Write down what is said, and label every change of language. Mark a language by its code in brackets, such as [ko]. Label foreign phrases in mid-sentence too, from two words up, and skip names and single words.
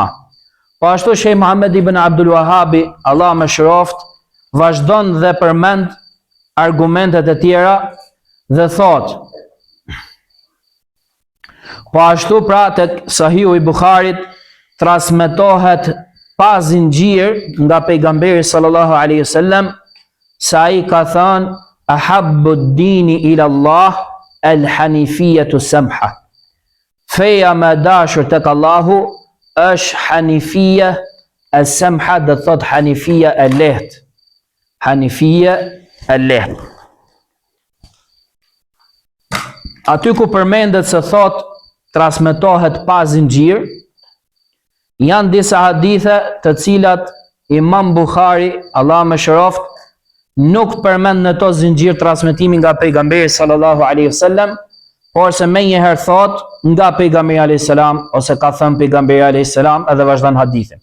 [sq] Po ashtu Sheh Muhammed ibn Abdul Wahabi, Allah më shëroft, vazhdon dhe përmend argumentet e tjera dhe thot: po ashtu pra tek Sahihu i Bukharit transmetohet pa zinxhir nga pejgamberi [ar] صلى الله عليه وسلم [sq] se ai ka thënë: [ar] أحب الدين إلى الله الحنيفية السمحة. [sq] Feja më dashur tek Allahu është hanifia e samha, dhe thot hanifia e lehtë. Hanifia e lehtë. Aty ku përmendet se thot transmetohet pa zinxhir, janë disa hadithe të cilat Imam Bukhari, Allah më shëroft, nuk përmend në to zinxhir transmetimi nga pejgamberi [ar] صلى الله عليه وسلم, [sq] por se me njëherë thot nga pejgamberi [ar] عليه السلام, [sq] ose ka thënë pejgamberi [ar] عليه السلام, [sq] edhe vazhdon hadithin.